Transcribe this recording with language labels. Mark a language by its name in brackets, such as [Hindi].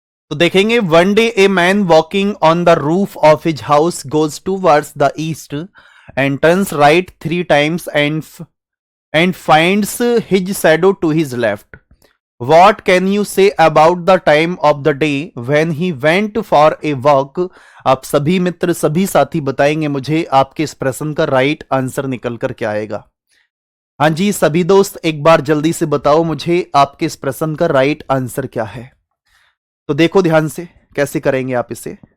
[Hindi] तो देखेंगे [English] One day a man walking on the roof of his house goes towards the east and turns right 3 times and finds his shadow to his left. What can you say about the time of the day when he went for a walk? [Hindi] आप सभी मित्र सभी साथी बताएंगे मुझे आपके इस प्रश्न का राइट आंसर निकल कर क्या आएगा। हाँ जी सभी दोस्त एक बार जल्दी से बताओ मुझे आपके इस प्रश्न का राइट आंसर क्या है। तो देखो ध्यान से कैसे करेंगे आप इसे।